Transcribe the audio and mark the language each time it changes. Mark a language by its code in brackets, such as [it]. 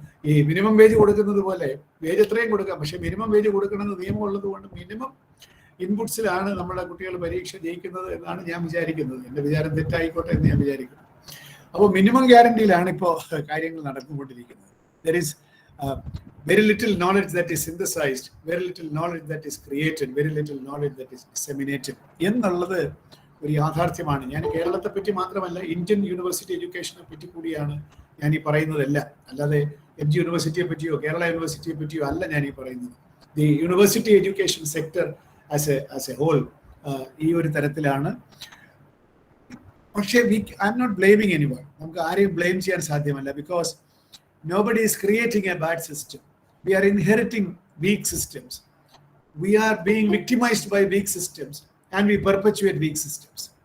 [ml] ഈ minimum wage കൊടുക്കുന്നത് പോലെ വേജ് എത്രയും കൊടുക്കാം, പക്ഷെ മിനിമം വേജ് കൊടുക്കണമെന്ന് നിയമം ഉള്ളത് കൊണ്ട് മിനിമം ഇൻപുട്സിലാണ് നമ്മുടെ കുട്ടികൾ പരീക്ഷ ജയിക്കുന്നത് എന്നാണ് ഞാൻ വിചാരിക്കുന്നത്. എൻ്റെ വിചാരം തെറ്റായിക്കോട്ടെ എന്ന് ഞാൻ വിചാരിക്കുന്നു. അപ്പോൾ മിനിമം ഗ്യാരണ്ടിയിലാണ് ഇപ്പോൾ കാര്യങ്ങൾ നടന്നുകൊണ്ടിരിക്കുന്നത്. [en] there is very little knowledge that is synthesized, very little knowledge that is created, very little knowledge that is disseminated [ml] എന്നുള്ളത് ഒരു യാഥാർത്ഥ്യമാണ്. ഞാൻ കേരളത്തെ പറ്റി മാത്രമല്ല, ഇന്ത്യൻ യൂണിവേഴ്സിറ്റി എഡ്യൂക്കേഷനെ പറ്റി കൂടിയാണ് ഞാൻ ഈ പറയുന്നതല്ല. അല്ലാതെ MG യൂണിവേഴ്സിറ്റിയെ പറ്റിയോ കേരള യൂണിവേഴ്സിറ്റിയെ പറ്റിയോ അല്ല ഞാൻ ഈ പറയുന്നത്. [en] the university education sector as a whole [ml] ഈ ഒരു തരത്തിലാണ്. പക്ഷേ [en] I'm not blaming anyone. [ml] നമുക്ക് ആരെയും ബ്ലെയിം ചെയ്യാൻ സാധ്യമല്ല. [en] Because nobody is creating a bad system. We are inheriting weak systems. We are being victimized by weak systems and we perpetuate weak systems.